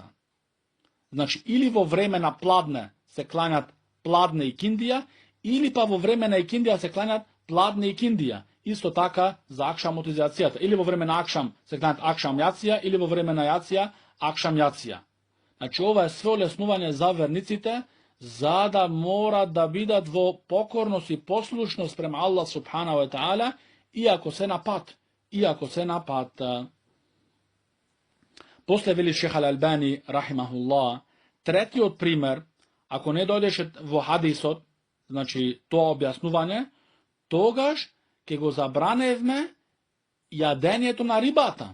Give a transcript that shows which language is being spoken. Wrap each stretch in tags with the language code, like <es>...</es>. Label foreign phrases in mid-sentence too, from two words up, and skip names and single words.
<mk>Значи, или во време на пладне се кланјат пладне и киндија, или па во време на икиндија се кланјат пладне и киндија. Исто така за акшамот и за јацијата. Или во време на акшам се кланјат акшам јација, или во време на јација акшам јација. Значи, ова е све олеснување за верниците, за да морат да бидат во покорност и послушност према Аллах</mk> <ar>سبحانه وتعالى,</ar> <mk>иако се на пат. После вели Шех Ал-Албани рахимахуллах, третиот пример, ако не дојдеше во хадисот, значи тоа објаснување, тогаш ќе го забраневме јадењето на рибата.</mk>